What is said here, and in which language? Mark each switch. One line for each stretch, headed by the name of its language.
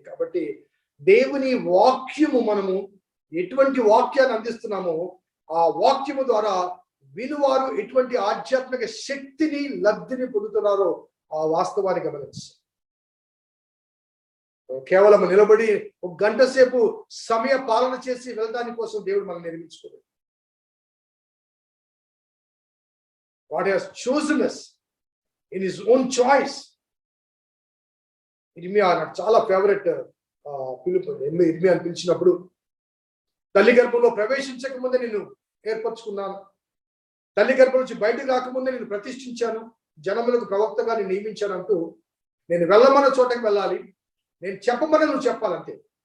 Telugu: కాబట్టి దేవుని వాక్యము మనము ఎటువంటి వాక్యాన్ని అందిస్తున్నామో ఆ వాక్యము ద్వారా వినువారు ఎటువంటి ఆధ్యాత్మిక శక్తిని లబ్ధిని పొందుతున్నారో ఆ వాస్తవాన్ని గమనించాలి. కేవలం నిలబడి ఒక గంట సేపు సమయ పాలన చేసి వెళ్ళడానికి కోసం దేవుడు మనం నిర్మించుకోలేదు.
English: God has chosen us in his own choice.
Telugu: ఇర్మియా నాకు చాలా ఫేవరెట్ పిలుపు. ఇర్మియాని పిలిచినప్పుడు తల్లి గర్భంలో ప్రవేశించక ముందే నిన్ను ఏర్పరచుకున్నాను, తల్లి గర్భం నుంచి బయటకు రాకముందే నేను ప్రతిష్ఠించాను, జనములకు ప్రవక్తగా నేను నియమించాను అంటూ, నేను వెళ్ళమన్న చోటకి వెళ్ళాలి, నేను చెప్పమని నువ్వు చెప్పాలంతే.